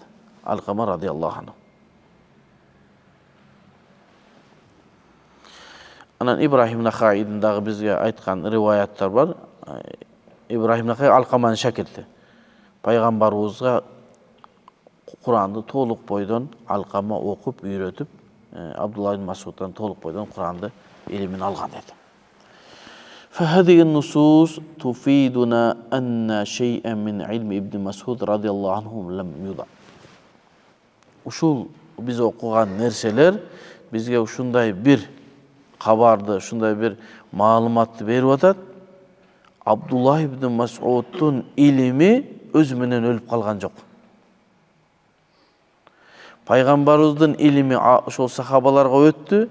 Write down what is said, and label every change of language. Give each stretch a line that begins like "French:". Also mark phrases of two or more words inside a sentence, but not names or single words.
Kyrgyz: Алкама
Arabic: رضي الله عنه.
Kyrgyz: Анан Ибрахим Нахаидин дагы бизге айткан риваяттар бар. Ибрахим Нахаи Алкаманын шакирти. Пайгамбарыбызга Куранды толук бойдон Алкама окуп, үйрөтүп, Абдуллах ибн Мас'удтан толук бойдон Куранды илимин алган деди.
Arabic: فهذه النصوص تفيدنا أن شيئا من علم ابن مسعود رضي الله عنه لم يضع.
Kyrgyz: Ушул биз окуган нерселер бизге ушундай бир кабарды, ушундай бир маалыматты берип атат. Абдуллах ибн Мас'удтун илими өзү менен өлүп калган жок. Пайгамбарыбыздын илими ошол сахабаларга өттү.